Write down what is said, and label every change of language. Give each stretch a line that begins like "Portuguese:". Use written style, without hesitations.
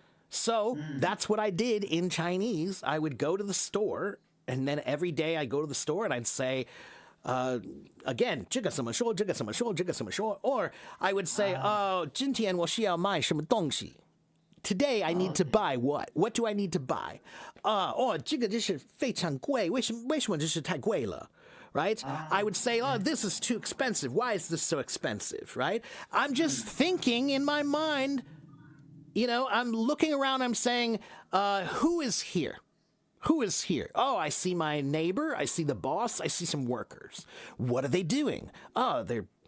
English: So that's what I did in Chinese. I would go to the store, and then every day I go to the store and I'd say, again,
Chinese: 这个什么说,这个什么说,这个什么说,
English: or I would say,
Chinese: 今天我需要买什么东西.
English: Today I need to buy what? What do I need to buy?
Chinese: 这个就是非常贵，为什么这是太贵了?
English: Right? I would say, oh, this is too expensive. Why is this so expensive? Right? I'm just thinking in my mind, I'm looking around, I'm saying, who is here? Who is here? Oh, I see my neighbor. I see the boss. I see some workers. What are they doing? Oh, they're